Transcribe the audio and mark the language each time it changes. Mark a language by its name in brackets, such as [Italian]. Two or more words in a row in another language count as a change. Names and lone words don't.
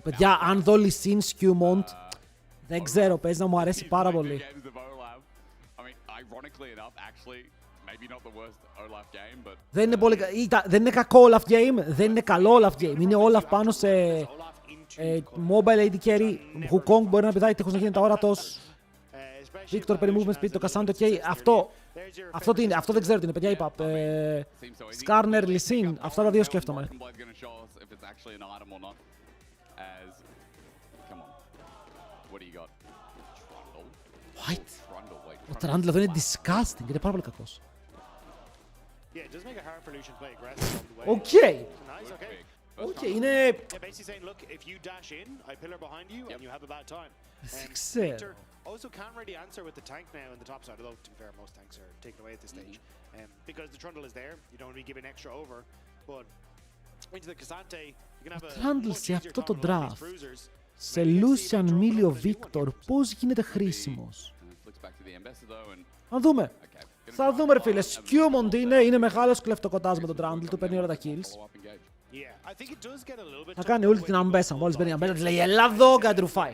[Greek] Παιδιά, αν δω Lee Sin Skewmont, δεν ξέρω, παίζει να μου αρέσει πάρα πολύ. Δεν είναι, πολύ... δεν είναι κακό Olaf game, δεν είναι καλό Olaf game. Είναι Olaf πάνω σε [English] mobile AD carry. [Greek] Wukong μπορεί να πηδάει τείχος να γίνεται αόρατος. [English] Victor per movement speed, [Greek] το Cassante, ok. Αυτό τι είναι, αυτό δεν ξέρω τι είναι, παιδιά, είπα. Skarner, Lee Sin, αυτά τα δύο σκέφτομαι. [English] What? [Greek] Ο Trundle εδώ είναι disgusting, είναι πάρα πολύ κακός. Οκ. Οκ, είναι... Δεν ξέρω. [English] Also can't really answer with the tank now in the top side, although to be fair, most tanks are taken away at this stage. Because the Trundle is there, you don't want to be giving extra over, but into the Cassante, you can have a [Greek] Trundle σε αυτό το draft, σε Lucian Milio Victor, πώς γίνεται χρήσιμος. Θα δούμε. Θα δούμε ρε φίλε, Skewmont είναι μεγάλος κλεφτοκοτάς με τον Trundle, του παίρνει όλα τα kills. Θα κάνει όλη την αμπέσα, μόλις παίρνει αμπέσα, της λέει έλα εδώ, κατρουφάει.